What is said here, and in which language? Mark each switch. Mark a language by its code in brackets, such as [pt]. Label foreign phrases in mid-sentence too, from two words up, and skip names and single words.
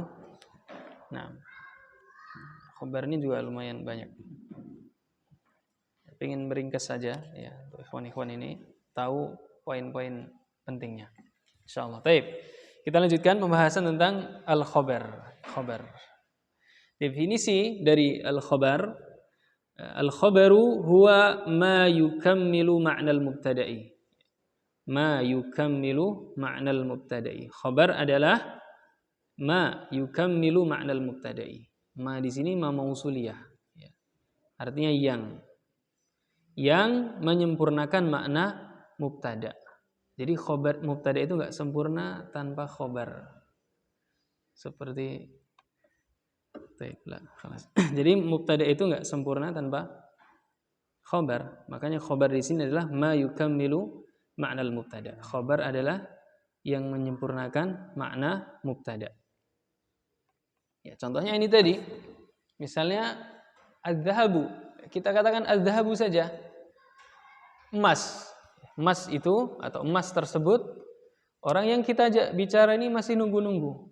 [id] Nah, khabar ini juga lumayan banyak. Pengen meringkas saja ya, untuk ikhwan-ikhwan ini tahu poin-poin pentingnya. Insyaallah. Baik. Kita lanjutkan pembahasan tentang al-khabar. [ar] Khabar. [id] Definisi dari al-khabar, [ar] الخبر هو ما يكمل معنى المبتدأ. ما يكمل معنى المبتدأ. [id] Khabar adalah [ar] ما يكمل معنى المبتدأ. [id] Ma di sini [ar] ما موصولية [id] ya. Artinya yang menyempurnakan makna mubtada. Jadi khabar mubtada itu enggak sempurna tanpa khabar. Seperti baiklah, jadi mubtada itu enggak sempurna tanpa khabar. Makanya khabar di sini adalah [ar] ما يكمل معنى المبتدأ. [id] Khabar adalah yang menyempurnakan makna mubtada. Ya, contohnya ini tadi. Misalnya az-zahabu. Kita katakan az-zahabu saja. Emas. Emas itu atau emas tersebut orang yang kita bicara ini masih nunggu-nunggu.